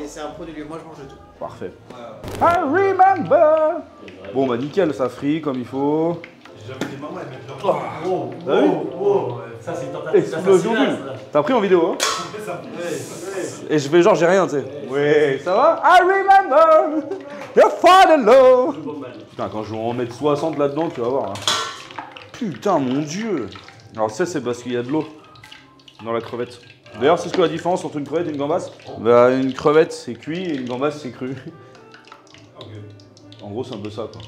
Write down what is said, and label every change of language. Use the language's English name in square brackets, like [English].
[French] C'est un pro du lieu, moi je mange de tout. Parfait. [English] I remember. [French] Bon bah nickel, ça frit comme il faut. J'avais des mamans, elles mettent leur T'as vu? Ça, c'est une tentative Explosion d'assassinat, d'huile. ça. T'as pris en vidéo, hein? Et je fais genre, j'ai rien, tu sais. Ouais, ça va? [English] I remember your father-in-law. [French] Putain, quand je vais en mettre 60 là-dedans, tu vas voir. Hein. Putain, mon Dieu. Alors ça, c'est parce qu'il y a de l'eau dans la crevette. D'ailleurs, c'est ce que la différence entre une crevette et une gambasse? Bah, une crevette, c'est cuit et une gambasse, c'est cru. En gros, c'est un peu ça, quoi.